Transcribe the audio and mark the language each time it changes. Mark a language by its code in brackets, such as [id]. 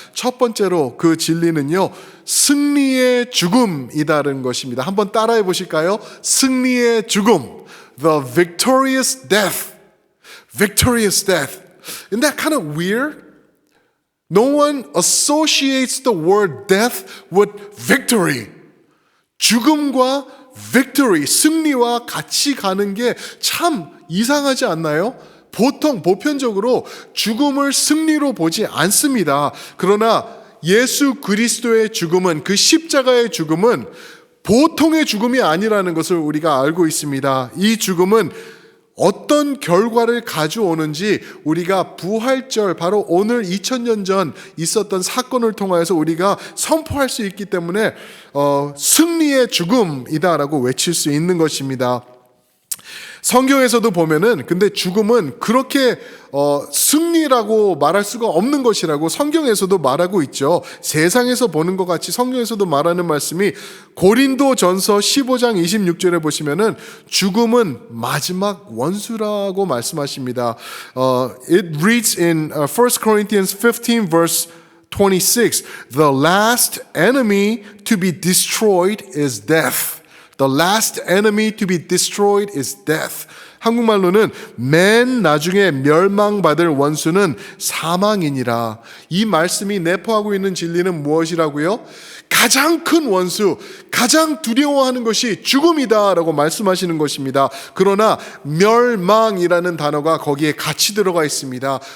[ko] 첫 번째로 그 진리는요, 승리의 죽음이다라는 것입니다. 한번 따라해 보실까요? 승리의 죽음, [en] the victorious death, victorious death. Isn't that kind of weird? No one associates the word death with victory. [ko] 죽음과 victory, 승리와 같이 가는 게 참 이상하지 않나요? 보편적으로 죽음을 승리로 보지 않습니다. 그러나 예수 그리스도의 죽음은, 그 십자가의 죽음은 보통의 죽음이 아니라는 것을 우리가 알고 있습니다. 이 죽음은 어떤 결과를 가져오는지 우리가 부활절, 바로 오늘 2000년 전 있었던 사건을 통해서 우리가 선포할 수 있기 때문에 승리의 죽음이다라고 외칠 수 있는 것입니다. 성경에서도 보면은 근데 죽음은 그렇게 승리라고 말할 수가 없는 것이라고 성경에서도 말하고 있죠. 세상에서 보는 것 같이 성경에서도 말하는 말씀이 고린도전서 15장 26절에 보시면은 죽음은 마지막 원수라고 말씀하십니다. [en] It reads in 1 Corinthians 15 verse 26, the last enemy to be destroyed is death. The last enemy to be destroyed is death. [ko] 한국말로는 맨 나중에 멸망받을 원수는 사망이니라. 이 말씀이 내포하고 있는 진리는 무엇이라고요? 가장 큰 원수, 가장 두려워하는 것이 죽음이다라고 말씀하시는 것입니다. 그러나 멸망이라는 단어가 거기에 같이 들어가 있습니다.